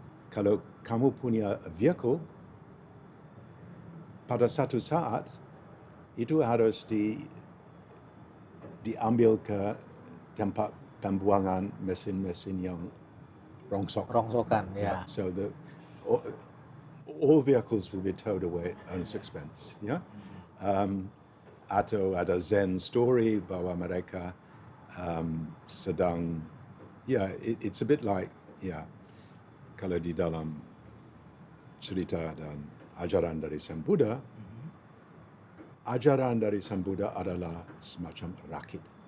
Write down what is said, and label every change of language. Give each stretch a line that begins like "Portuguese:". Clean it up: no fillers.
Indonesian: Kalau kamu punya vehicle, pada satu saat itu harus diambil ke tempat pembuangan mesin-mesin yang rongsok. Rongsokan ya.
English: So all, all vehicles will be towed away at owner's expense.
Indonesian: Ya. Atau ada Zen story bahwa mereka sedang,
English: it's a bit like,
Indonesian: kalau di dalam cerita dan ajaran dari Sang Buddha, ajaran dari Sang Buddha adalah semacam rakit.